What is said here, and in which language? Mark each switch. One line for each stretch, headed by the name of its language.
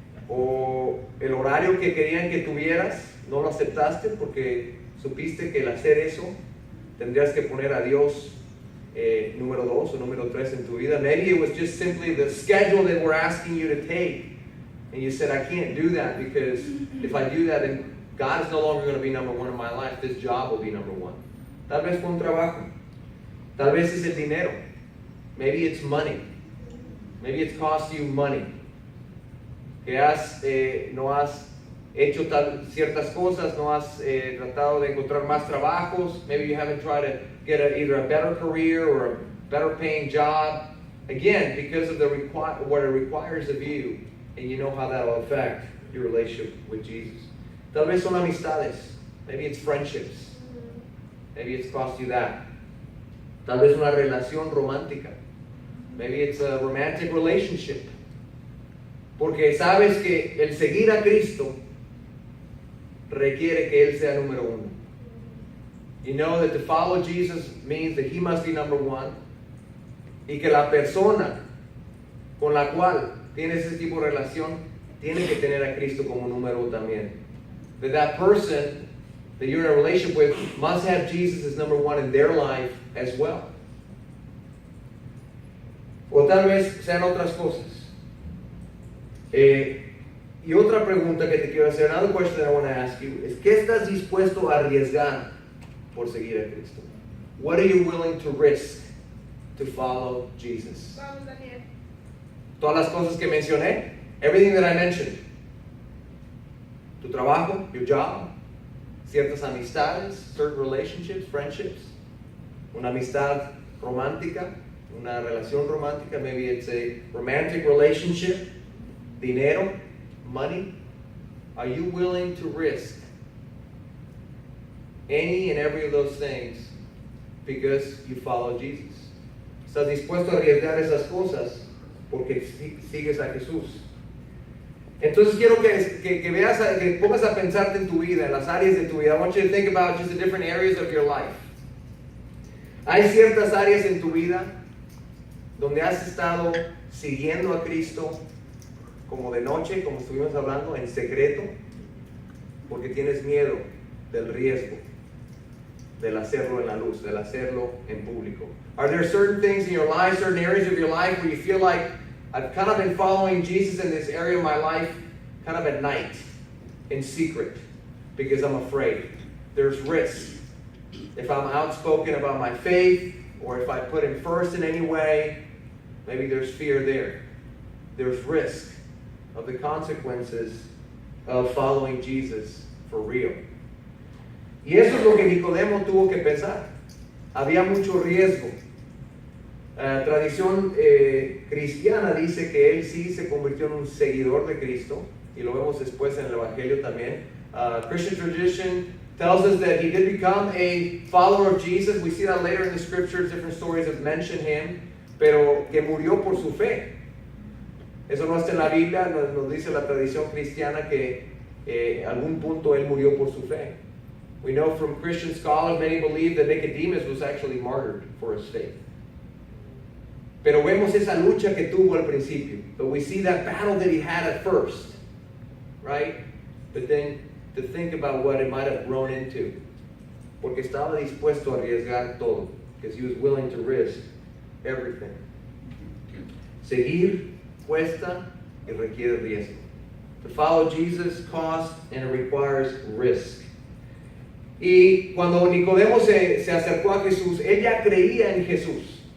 Spanish: O el horario que querían que tuvieras, no lo aceptaste porque supiste que el hacer eso tendrías que poner a Dios número 2 o número 3 en tu vida.
English: Maybe it was just simply the schedule that we're asking you to take. And you said, I can't do that because if I do that, then God is no longer going to be number 1 in my life. This job will be number 1.
Spanish: Tal vez fue un trabajo. Tal vez es el dinero.
English: Maybe it's money. Maybe it's cost you money.
Spanish: Que no has hecho ciertas cosas, no has tratado de encontrar más trabajos.
English: Maybe you haven't tried to get either a better career or a better paying job. Again, because of what it requires of you, and you know how that will affect your relationship with Jesus.
Spanish: Tal vez son amistades.
English: Maybe it's friendships. Maybe it's cost you that.
Spanish: Tal vez una relación romántica.
English: Maybe it's a romantic relationship.
Spanish: Porque sabes que el seguir a Cristo requiere que Él sea número 1.
English: You know that to follow Jesus means that He must be number 1.
Spanish: Y que la persona con la cual tienes ese tipo de relación tiene que tener a Cristo como número 1 también.
English: That person that you're in a relationship with must have Jesus as number 1 in their life as well.
Spanish: O tal vez sean otras cosas. Y otra pregunta que te quiero hacer,
English: another question I want to ask you,
Spanish: es ¿qué estás dispuesto a arriesgar por seguir a Cristo?
English: What are you willing to risk to follow Jesus?
Spanish: Vamos, Daniel. Todas las cosas que mencioné,
English: everything that I mentioned.
Spanish: Tu trabajo,
English: your job,
Spanish: ciertas amistades,
English: certain relationships, friendships,
Spanish: una amistad romántica, una relación romántica,
English: maybe it's a romantic relationship,
Spanish: dinero,
English: money. Are you willing to risk any and every of those things because you follow Jesus?
Spanish: ¿Estás dispuesto a arriesgar esas cosas porque sigues a Jesús? Entonces quiero que veas, que pongas a pensarte en tu vida, en las áreas de tu vida.
English: I want you to think about just the different areas of your life.
Spanish: Hay ciertas áreas en tu vida donde has estado siguiendo a Cristo como de noche, como estuvimos hablando, en secreto, porque tienes miedo del riesgo del hacerlo en la luz, del hacerlo en público.
English: Are there certain things in your life, certain areas of your life where you feel like I've kind of been following Jesus in this area of my life kind of at night, in secret, because I'm afraid. There's risk. If I'm outspoken about my faith, or if I put Him first in any way, maybe there's fear there. There's risk of the consequences of following Jesus for real.
Spanish: Y eso es lo que Nicodemo tuvo que pensar. Había mucho riesgo. Tradición cristiana dice que él sí se convirtió en un seguidor de Cristo, y lo vemos después en el Evangelio también.
English: Christian tradition tells us that he did become a follower of Jesus. We see that later in the scriptures, different stories have mentioned him,
Spanish: pero que murió por su fe. Eso no está en la Biblia, nos dice la tradición cristiana que algún punto él murió por su fe.
English: We know from Christian scholars, many believe that Nicodemus was actually martyred for his faith.
Spanish: Pero vemos esa lucha que tuvo al principio.
English: But we see that battle that he had at first, right? But then to think about what it might have grown into.
Spanish: Porque estaba dispuesto a arriesgar todo.
English: Because he was willing to risk everything.
Spanish: Seguir cuesta y requiere riesgo.
English: To follow Jesus costs and it requires risk.
Spanish: Y cuando Nicodemo se acercó a Jesús, él ya creía en Jesús.